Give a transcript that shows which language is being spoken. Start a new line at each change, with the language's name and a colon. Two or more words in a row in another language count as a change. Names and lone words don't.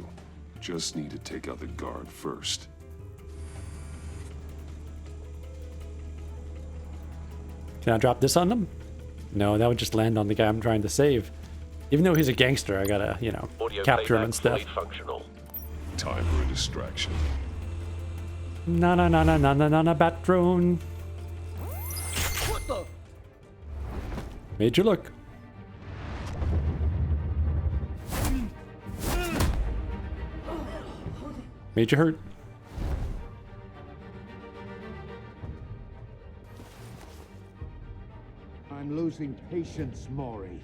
English: Just need to take out the guard first. Can I drop this on them? No, that would just land on the guy I'm trying to save. Even though he's a gangster, I gotta, you know, Audio capture him playback and stuff. fully functional. Time for a distraction. Na na na na na na na na bat drone. What the? Major look. Major hurt. I'm losing patience, Maury.